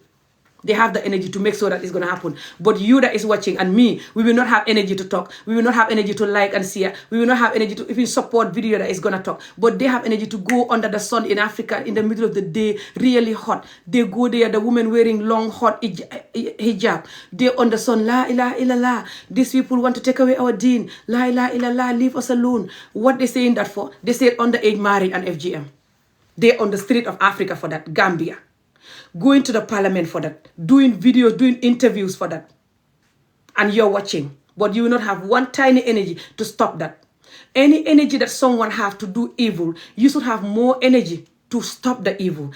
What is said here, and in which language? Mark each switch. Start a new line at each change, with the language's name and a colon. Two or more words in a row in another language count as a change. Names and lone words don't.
English: They have the energy to make sure that it's going to happen. But you that is watching and me, we will not have energy to talk. We will not have energy to like and share. We will not have energy to even support video that is going to talk. But they have energy to go under the sun in Africa in the middle of the day, really hot. They go there, the women wearing long, hot hijab. They on the sun,
Arabic: لا إله إلا الله.
English: These people want to take away our deen.
Arabic: لا إله إلا الله,
English: leave us alone. What they saying that for? They say underage marriage and FGM. They're on the street of Africa for that, Gambia. Going to the parliament for that, doing videos, doing interviews for that. And you're watching. But you will not have one tiny energy to stop that. Any energy that someone have to do evil, you should have more energy to stop the evil.